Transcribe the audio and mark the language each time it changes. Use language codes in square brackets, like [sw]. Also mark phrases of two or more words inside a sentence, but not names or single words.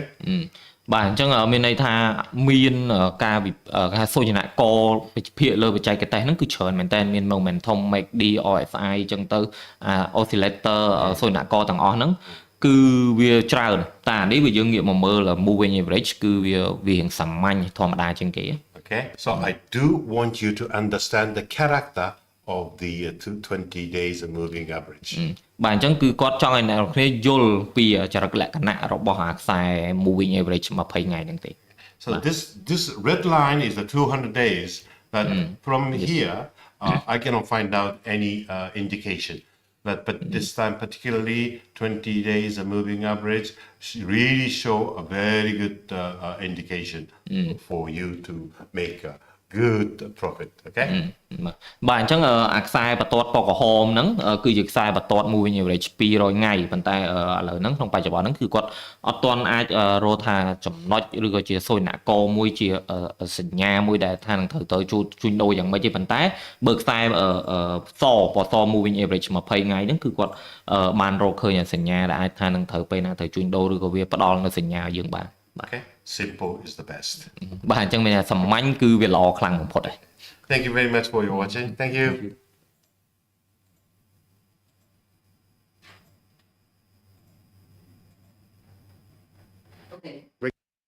[km] បាទអញ្ចឹងមានន័យថាមានការគេសូចនាករវិភាគលើបច្ចេកទេសហ្នឹងគឺច្រើនមែនតើមាន [en] momentum MACD RSI [km] អញ្ចឹងទៅ oscillator សូចនាករទាំងអស់ហ្នឹងគឺវាច្រើនតែអានេះវាយើងងាកមកមើល [en] moving average [km] គឺវារៀងសាមញ្ញធម្មតាជាងគេ [en] Okay, so I do want you to understand the character of the 20 days moving average. [km] បាទអញ្ចឹងគឺគាត់ចង់ឲ្យអ្នកគ្នាយល់ពីចរិតលក្ខណៈរបស់អាខ្សែ [en] moving average [km] 20 ថ្ងៃហ្នឹងទេ [en] So this red line is the 200 days, but from here I cannot find out any indication. But this time particularly 20 days a moving average really show a very good indication for you to make a good profit, okay? [km] បាទអញ្ចឹងអាខ្សែបន្ទាត់ពណ៌ក្រហមហ្នឹងគឺជាខ្សែបន្ទាត់ [en] moving average [km] 200 ថ្ងៃប៉ុន្តែឥឡូវហ្នឹងក្នុងបច្ចុប្បន្នហ្នឹងគឺគាត់អត់ទាន់អាចរកថាចំណុចឬក៏ជាសូចនាករមួយជាសញ្ញាមួយដែលថានឹងត្រូវទៅជួញដូរយ៉ាងម៉េចទេប៉ុន្តែបើខ្សែសពណ៌ [en] moving average [km] 20 ថ្ងៃហ្នឹងគឺគាត់បានរកឃើញសញ្ញាដែលអាចថានឹងត្រូវពេលណាត្រូវជួញដូរឬក៏វាផ្ដល់នូវសញ្ញាឲ្យយើងបាន [en] Okay, simple is the best. [km] បាទអញ្ចឹងមានថាសាមញ្ញគឺវាល្អខ្លាំងបំផុតហើយ [en] Thank you very much for your watching. Thank you. Okay.